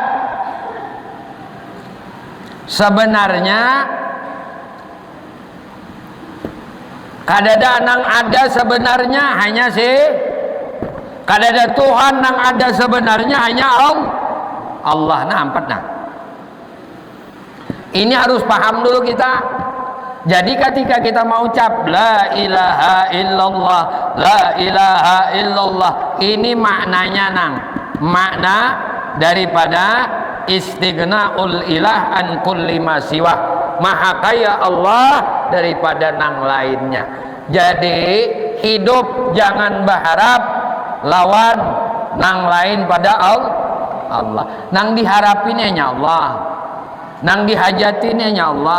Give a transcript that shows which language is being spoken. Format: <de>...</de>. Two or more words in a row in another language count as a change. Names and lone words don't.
<bjn>Sebenarnya kadada nang ada sebenarnya hanya kadada Tuhan nang ada sebenarnya hanya Allah. Nah, empat nah. Ini harus paham dulu kita. Jadi ketika kita mau ucap</bjn> <ar>لا إله إلا الله, لا إله إلا الله,</ar> <bjn>ini maknanya nang, makna daripada</bjn> <ar>استغناء الإله عن كل ما سوى,</ar> <bjn>maha kaya Allah daripada nang lainnya. Jadi hidup jangan berharap lawan nang lain pada Allah. Nang diharapinnya hanya Allah, nang dihajatinnya hanya Allah.</bjn>